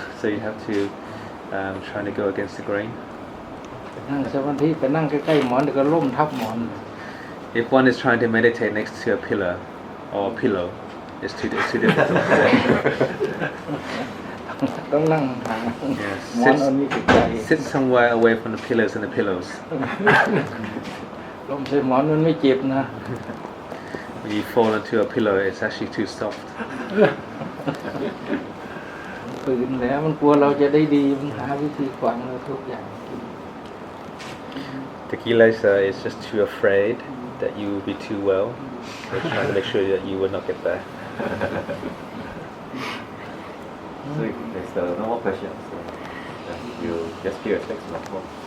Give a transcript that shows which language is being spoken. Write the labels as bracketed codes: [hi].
[en] So you have to try to go against the grain. [th] นั่งสมาธิไปนั่งใกล้ๆหมอนเดี๋ยวก็ล้มทับหมอน [en] If one is trying to meditate next to a pillar or a pillow, it's too difficult. [th] ต้องนั่งห่าง [en] Yes. [th] หมอนอันนี้จิตใจ [en] Sit somewhere away from the pillars and the pillows. [th] ล้มใส่หมอนมันไม่เจ็บนะ [en] When you fall into a pillow, it's actually too soft. [th] ฝืนแล้วมันกลัวเราจะได้ดีมันหาวิธีขวางเราทุกอย่าง [en] The kilesa is just too afraid that you will be too well. They're trying to make sure that you will not get there. So if there's no more questions, you just pay respects to Luang Por.